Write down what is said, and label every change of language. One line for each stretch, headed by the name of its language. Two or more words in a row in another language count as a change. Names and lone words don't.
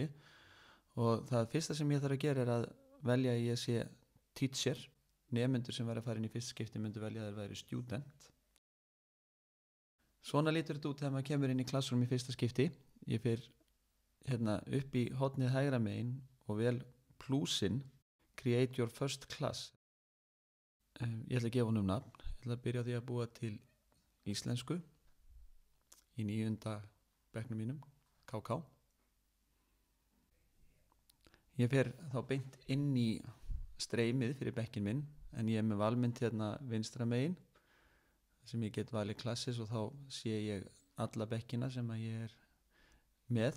Icelandic: Og það fyrsta sem ég þarf að gera er að velja að ég sé teacher. Nemendur sem væri að fara inn í fyrsta skipti myndu velja að þeir væri student. Svona lítur þetta út þegar maður kemur inn í Classroom í fyrsta skipti. Ég fer hérna upp í hornið hægra megin og vel plusinn
English: Create your first class.
Icelandic: Ég ætla að gefa honum nafn. Ég ætla að byrja á því að búa til íslensku í 9. bekknum mínum, KK. Ég fer þá beint inn í streymið fyrir bekkin minn en ég er með valmynd hérna vinstra megin sem ég get valið klassis og þá sé ég alla bekkina sem að ég er með.